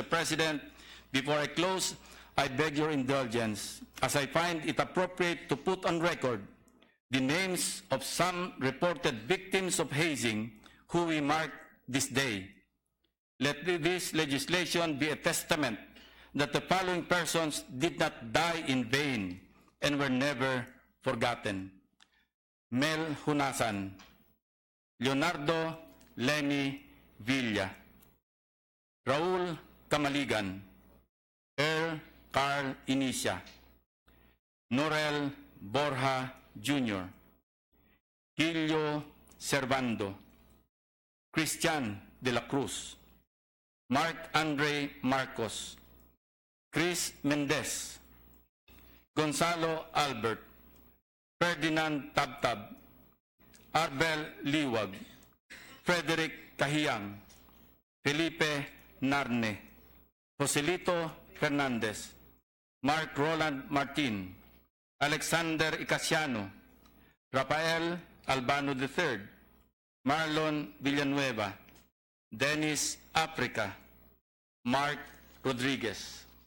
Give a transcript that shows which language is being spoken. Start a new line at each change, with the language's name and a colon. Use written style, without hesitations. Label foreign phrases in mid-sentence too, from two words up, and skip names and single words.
English: President, before I close, I beg your indulgence, as I find it appropriate to put on record the names of some reported victims of hazing who we mark this day. Let this legislation be a testament that the following persons did not die in vain and were never forgotten. Mel Hunasan, Leonardo Lenny Villa, Raul Kamaligan, Earl Carl Inicia, Norel Borja Jr., Gilio Servando, Christian de la Cruz, Mark Andre Marcos, Chris Mendez, Gonzalo Albert, Ferdinand Tabtab, Arbel Liwag, Frederick Kahiyang, Felipe Narne, Joselito Fernandez, Mark Roland Martin, Alexander Icasiano, Rafael Albano III, Marlon Villanueva, Dennis Africa, Mark Rodriguez,